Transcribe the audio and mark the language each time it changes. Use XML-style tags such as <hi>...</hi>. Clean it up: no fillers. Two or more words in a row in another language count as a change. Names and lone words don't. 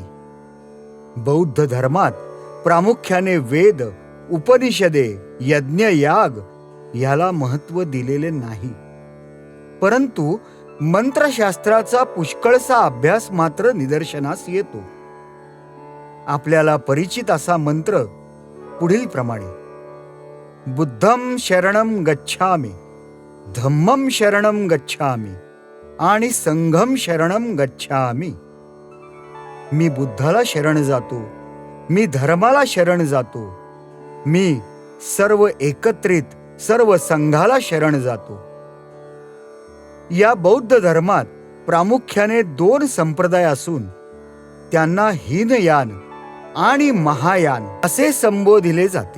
<mr>बौद्ध धर्मात प्रामुख्याने वेद, उपनिषदे, यज्ञ, याग याला महत्त्व दिलेले नाही, परंतु मंत्रशास्त्राचा पुष्कळसा अभ्यास मात्र निदर्शनास येतो. आपल्याला परिचित असा मंत्र पुढील प्रमाणे:</mr> <pi>बुद्धं शरणं गच्छामि, धम्मं शरणं गच्छामि आणि संघं शरणं गच्छामि.</pi> <mr>मी बुद्धाला शरण जातो, मी धर्माला शरण जातो, मी सर्व एकत्रित सर्व संघाला शरण जातो. या बौद्ध धर्मात प्रामुख्याने 2 संप्रदाय असून त्यांना हीनयान आणि महायान असे संबोधिले जाते.</mr>